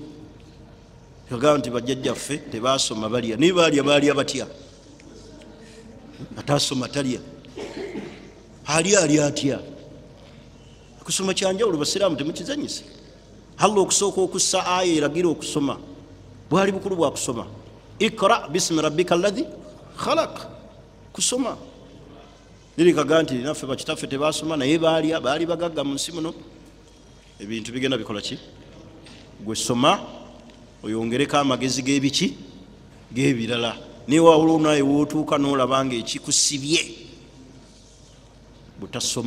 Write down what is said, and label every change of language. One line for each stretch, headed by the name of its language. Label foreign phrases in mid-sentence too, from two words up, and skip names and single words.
Ganda: Yagamba nti bajjajjaffe tebaasoma balya, naye baalya batya? Ataasoma talya, alya atya? Okusoma kyanjawulo, basiraamu temukizanyisa. Allah okusooka okussa aya eragira okusoma bwali bukulu bwa kusoma.
Arabic: اقرأ باسم ربك الذي خلق,
Ganda: kusoma. Nirikaga nti naffe bakitaffe tebaasoma naye baali bagagga mu nsi muno. Ebintu bigenda bikola ki? Gwe soma oyongereko amagezi g'ebiki g'ebirala. Naye wawula naye wootuuka n'olaba nga ekikusibye butasoma.